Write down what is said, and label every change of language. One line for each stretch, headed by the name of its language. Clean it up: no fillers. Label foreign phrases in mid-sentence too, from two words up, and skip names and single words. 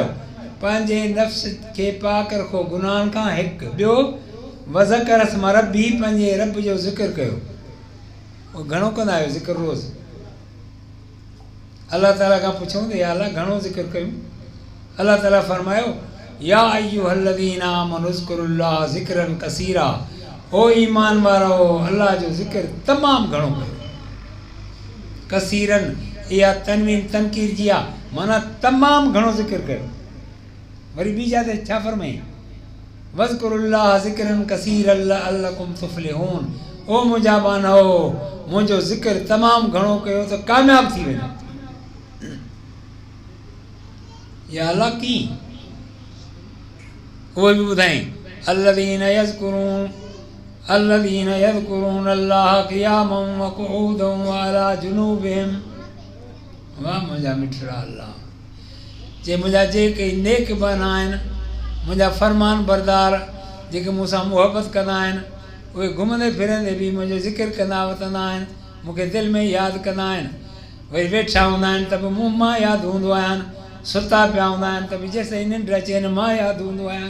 Sindhi: पंहिंजे नफ़्स खे पाक रखो गुनाहनि खां। हिकु ॿियो
Arabic: واذكر اسم ربي,
Sindhi: पंहिंजे रब जो ज़िक्र कयो। उहो घणो कंदा आहियो ज़िक्र रोज़? अलाह ताला खां पुछूं त या अलाह घणो ज़िक्र कयूं? अलाह ताला फरमायो,
Arabic: يا أيها الذين آمنوا اذكروا الله ذكرا كثيرا,
Sindhi: ओ ईमान वारो अलाह जो ज़िक्र तमामु घणो कयो। कसीरन इहा तनवीन तनकीर जी आहे, माना तमामु घणो ज़िक्र कयो। वरी ॿी जाइ ते छा फरमाई?
Arabic: واذكروا الله ذكرا كثيرا لعلكم تفلحون,
Sindhi: ओ मुंहिंजा बानो मुंहिंजो ज़िक्र तमामु घणो कयो त कामयाबु थी वेंदो। या अलाह कीअं? उहे बि ॿुधाई,
Arabic: الذين يذكرون الله قياما وقعودا وعلى جنوبهم.
Sindhi: वाह मुंहिंजा मिठड़ा अल्लाह, जे मुंहिंजा जेके नेक बन आहिनि, मुंहिंजा फरमान बरदार जेके मूंसां मुहबत कंदा आहिनि, उहे घुमंदे फिरंदे बि मुंहिंजो ज़िक्र कंदा वतंदा आहिनि, मूंखे दिलि में यादि कंदा आहिनि। वरी वेठा हूंदा आहिनि त बि मूं मां यादि हूंदो आहियां, सुता पिया हूंदा आहिनि त बि जेसिताईं निंड अचेनि मां यादि हूंदो आहियां।